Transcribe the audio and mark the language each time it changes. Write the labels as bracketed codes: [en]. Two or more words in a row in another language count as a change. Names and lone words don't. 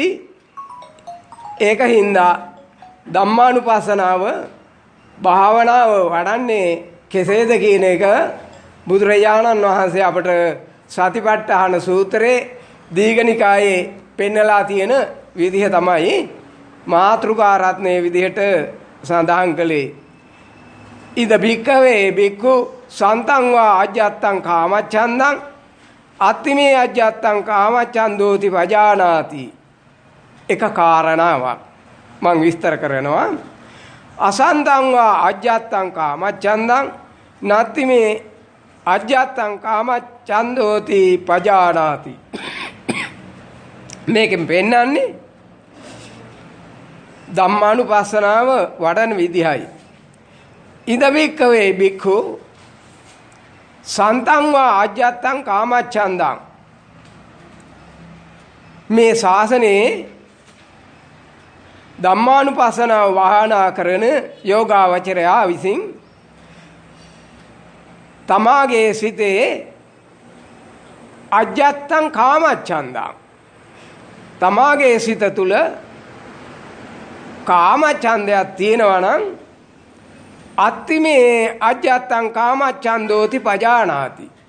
[si] ඒක හින්දා ධම්මානුපස්සනාව භාවනාව වඩන්නේ කෙසේද කියන එක බුදුරජාණන් වහන්සේ අපට සතිපට්ඨාන සූත්‍රයේ දීඝනිකායේ පෙන්නලා තියෙන විදිහ තමයි මාතෘකා රත්නයේ විදිහට සඳහන් කළේ. [pi] ඉද භික්ඛවේ භික්ඛු සන්තං වා අජ්ජත්තං කාමච්ඡන්දං අත්තිමේ අජ්ජත්තං කාමච්ඡන්දෝති පජානාති. [si] එක කාරණාවක් මම විස්තර කරනවා. [pi] අසන්තං වා අජ්ජත්තං කාමච්ඡන්දං නත්තිමේ අජ්ජත්තං කාමච්ඡන්දෝති පජානාති. [si] මේකෙන් පෙන්නන්නේ ධම්මානුපස්සනාව වඩන විදිහයි. [pi] ඉද භික්ඛවේ භික්ඛු සන්තං වා අජ්ජත්තං කාමච්ඡන්දං. [si] මේ ශාසනයේ ධම්මානුපස්සනාව වහනා කරන යෝගාවචරයා විසින් තමාගේ සිතේ [pi] අජ්ජත්තං කාමච්ඡන්දං [si] තමාගේ සිත තුල කාමච්ඡන්දයක් තියෙනවා නම් [pi] අත්තිමේ අජ්ජත්තං කාමච්ඡන්දෝති පජානාති.